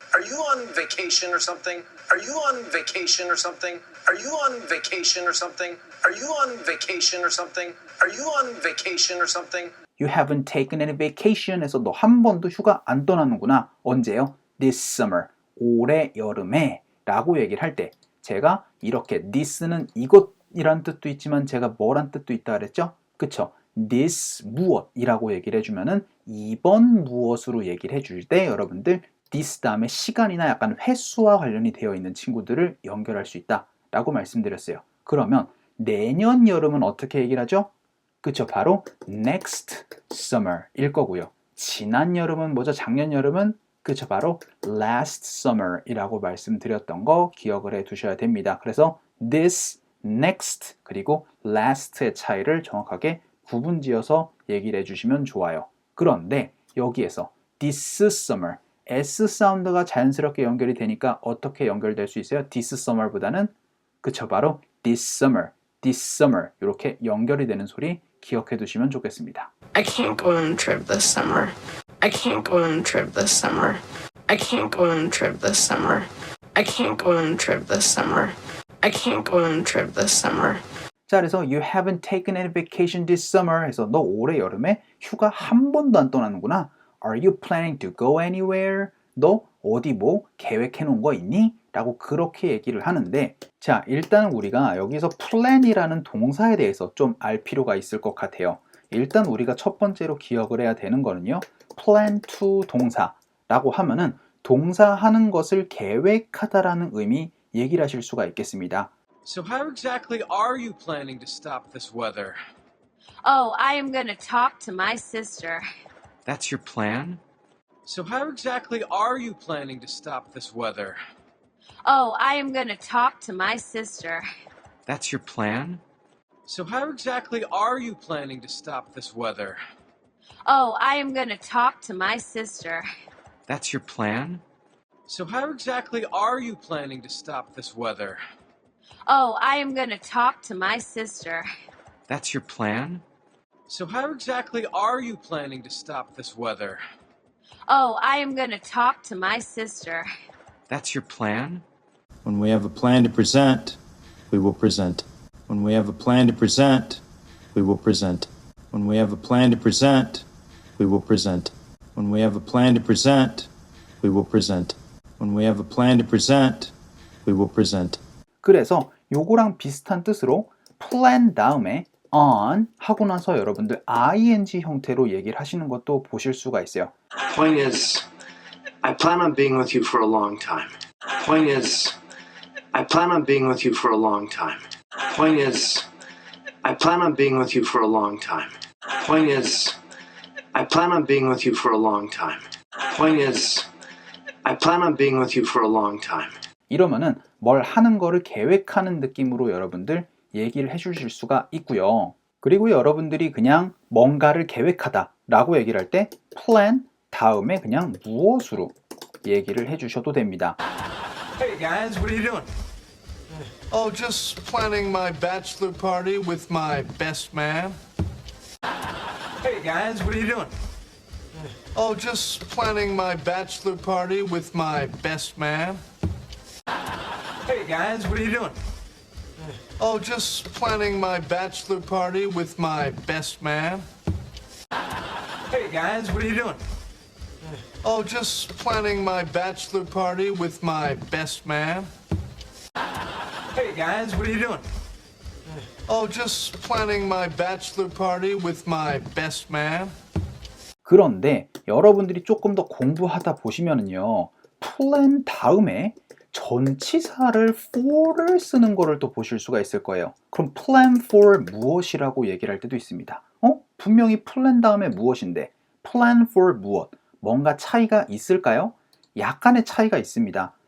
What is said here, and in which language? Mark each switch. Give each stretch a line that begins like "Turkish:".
English: Are you on vacation or something? Are you on vacation or something? Are you on vacation or something? Are you on vacation or something? Are you on vacation or something? You haven't taken any vacation
Korean: 에서 너 한 번도 휴가 안 떠나는구나. 언제요?
English: This summer.
Korean: 올해 여름에 라고 얘기를 할 때 제가 이렇게 this는 이것이란 뜻도 있지만 제가 뭐란 뜻도 있다 그랬죠? 그쵸? this 무엇이라고 얘기를 해주면은 이번 무엇으로 얘기를 해줄 때 여러분들 this 다음에 시간이나 약간 횟수와 관련이 되어 있는 친구들을 연결할 수 있다 라고 말씀드렸어요. 그러면 내년 여름은 어떻게 얘기를 하죠? 그쵸? 바로 next summer일 거고요. 지난 여름은 뭐죠? 작년 여름은 그쵸? 바로 last summer이라고 말씀드렸던 거 기억을 해 두셔야 됩니다. 그래서 this, next, 그리고 last의 차이를 정확하게 구분지어서 얘기를 해주시면 좋아요. 그런데 여기에서 this summer, S 사운드가 자연스럽게 연결이 되니까 어떻게 연결될 수 있어요? this summer보다는 그쵸? 바로 this summer 이렇게 연결이 되는 소리 기억해 두시면 좋겠습니다.
English: I can't go on a trip this summer. I can't go on a trip this summer. I can't go on a trip this summer. I can't go on a trip this summer. I can't go on a trip this summer.
Korean: 자, 그래서
English: you haven't taken any vacation this summer
Korean: 해서 너 올해 여름에 휴가 한 번도 안 떠나는구나.
English: Are you planning to go anywhere?
Korean: 너 어디 뭐 계획해 놓은 거 있니? 라고 그렇게 얘기를 하는데 자, 일단 우리가 여기서 plan이라는 동사에 대해서 좀 알 필요가 있을 것 같아요. 일단 우리가 첫 번째로 기억을 해야 되는 거는요. plan to 동사라고 하면은 동사하는 것을 계획하다라는 의미 얘기를 하실 수가 있겠습니다.
English: So how exactly are you planning to stop this weather? Oh, I am gonna talk to my sister. That's your plan? So how exactly are you planning to stop this weather? Oh, I am gonna talk to my sister. That's your plan? So how exactly are you planning to stop this weather? Oh, I am gonna talk to my sister. That's your plan? So how exactly are you planning to stop this weather? Oh, I am gonna talk to my sister. That's your plan? So how exactly are you planning to stop this weather? Oh, I am gonna talk to my sister. That's your plan? When we have a plan to present, we will present. When we have a plan to present, we will present. When we have a plan to present, we will present. When we have a plan to present, we will present. When we have a plan to present, we will present.
Korean: 그래서 요거랑 비슷한 뜻으로 plan 다음에 on 하고 나서 여러분들 ing 형태로 얘기를 하시는 것도 보실 수가 있어요.
English: Point is, I plan on being with you for a long time. Point is, I plan on being with you for a long time. Point is, I plan on being with you for a long time. Point is, I plan on being with you for a long time. Point is, I plan on being with you for a long time.
Korean: 이러면은 뭘 하는 거를 계획하는 느낌으로 여러분들 얘기를 해주실 수가 있고요. 그리고 여러분들이 그냥 뭔가를 계획하다 라고 얘기를 할 때 plan 다음에 그냥 무엇으로 얘기를 해주셔도 됩니다.
English: Hey guys, what are you doing? Oh, just planning my bachelor party with my best man. Hey guys, what are you doing? Oh, just planning my bachelor party with my best man. Hey guys, what are you doing? Oh, just planning my bachelor party with my best man. Hey guys, what are you doing? Oh, just planning my bachelor party with my best man. Hey guys, what are you doing? Oh, just planning my bachelor party with my best man.
Korean: 그런데 여러분들이 조금 더 공부하다 보시면은요, plan 다음에 전치사를 for를 쓰는 거를 또 보실 수가 있을 거예요. 그럼 plan for 무엇이라고 얘기를 할 때도 있습니다. 분명히 plan 다음에 무엇인데 plan for 무엇? 뭔가 차이가 있을까요? 약간의 차이가 있습니다.